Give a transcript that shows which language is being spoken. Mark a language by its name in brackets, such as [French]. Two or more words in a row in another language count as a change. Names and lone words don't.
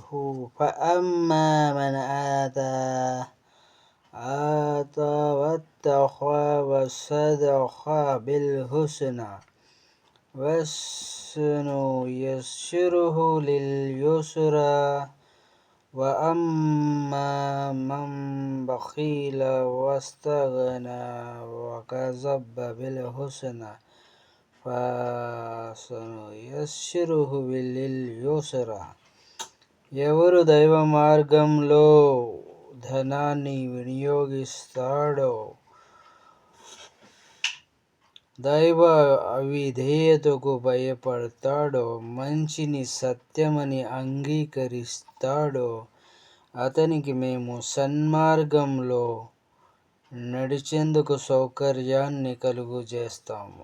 [Arabic] فأما من آتى واتقى وصدق بالحسنى فسنيسره لليسرى وأما من بخيل واستغنى وكذب بالحسنى فسنيسره لليسرى. [Telugu] ఎవరు దైవ మార్గంలో ధనాన్ని వినియోగిస్తాడో, దైవ అవిధేయతకు భయపడతాడో, మంచిని సత్యమని అంగీకరిస్తాడో అతనికి మేము సన్మార్గంలో నడిచేందుకు సౌకర్యాన్ని కలుగజేస్తాము.